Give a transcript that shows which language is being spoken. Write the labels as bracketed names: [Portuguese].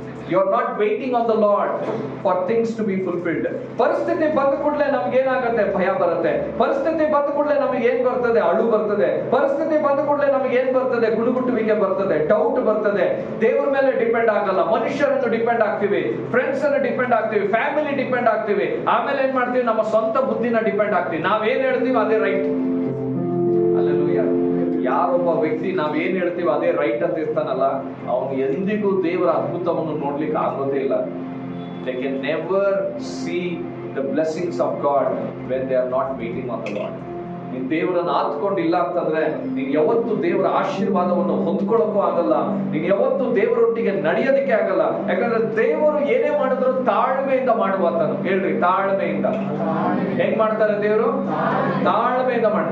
[English] You are not waiting on the Lord for things to be fulfilled. [Kannada] ಪರಿಸ್ಥಿತಿ ಬಂದ ಕೂಡಲೇ ನಮ್ಗೆ ಏನಾಗುತ್ತೆ, ಭಯ ಬರುತ್ತೆ. ಪರಿಸ್ಥಿತಿ ಬಂದ ಕೂಡಲೇ ನಮಗೆ ಏನ್ ಬರ್ತದೆ, ಅಳು ಬರ್ತದೆ. ಪರಿಸ್ಥಿತಿ ಬಂದ ಕೂಡಲೇ ನಮಗೆ ಏನ್ ಬರ್ತದೆ, ಗುಡುಗುಟ್ಟುವಿಕೆ ಬರ್ತದೆ, ಡೌಟ್ ಬರ್ತದೆ. ದೇವ್ರ ಮೇಲೆ ಡಿಪೆಂಡ್ ಆಗಲ್ಲ, ಮನುಷ್ಯರನ್ನು ಡಿಪೆಂಡ್ ಆಗ್ತೀವಿ, ಫ್ರೆಂಡ್ಸ್ ಅನ್ನು ಡಿಪೆಂಡ್ ಆಗ್ತೀವಿ, ಫ್ಯಾಮಿಲಿ ಡಿಪೆಂಡ್ ಆಗ್ತೀವಿ. ಆಮೇಲೆ ಏನ್ ಮಾಡ್ತೀವಿ, ನಮ್ಮ ಸ್ವಂತ ಬುದ್ಧಿನ ಡಿಪೆಂಡ್ ಆಗ್ತೀವಿ. ನಾವೇನ್ ಹೇಳ್ತೀವಿ ಅದೇ ರೈಟ್. ಹಲ್ಲೆಲೂಯಾ. ಯಾರೊಬ್ಬ ವ್ಯಕ್ತಿ ನಾವೇನ್ ಹೇಳ್ತೀವಿ ಅದೇ ರೈಟ್ ಅಂತ ಇರ್ತಾನಲ್ಲ, ಅವನು ಎಂದಿಗೂ ದೇವರ ಅದ್ಭುತವನ್ನು ನೋಡ್ಲಿಕ್ಕೆ ಆಗೋದೇ ಇಲ್ಲ. [English] They can never see the blessings of God when they are not waiting on the Lord. [Kannada] ನೀನ್ ದೇವರನ್ನ ಆತ್ಕೊಂಡಿಲ್ಲ ಅಂತಂದ್ರೆ ನೀನ್ ಯಾವತ್ತು ದೇವರ ಆಶೀರ್ವಾದವನ್ನು ಹೊಂದ್ಕೊಳ್ಳೋಕ್ಕೂ ಆಗಲ್ಲ, ನೀನ್ ಯಾವತ್ತು ದೇವರೊಟ್ಟಿಗೆ ನಡೆಯೋದಕ್ಕೆ ಆಗಲ್ಲ. ಯಾಕಂದ್ರೆ ದೇವರು ಏನೇ ಮಾಡಿದ್ರು ತಾಳ್ಮೆಯಿಂದ ಮಾಡುವಂತನು. ಹೇಳ್ರಿ, ತಾಳ್ಮೆಯಿಂದ. ಹೆಂಗ್ ಮಾಡ್ತಾರೆ ದೇವರು? ತಾಳ್ಮೆಯಿಂದ ಮಾಡಿ.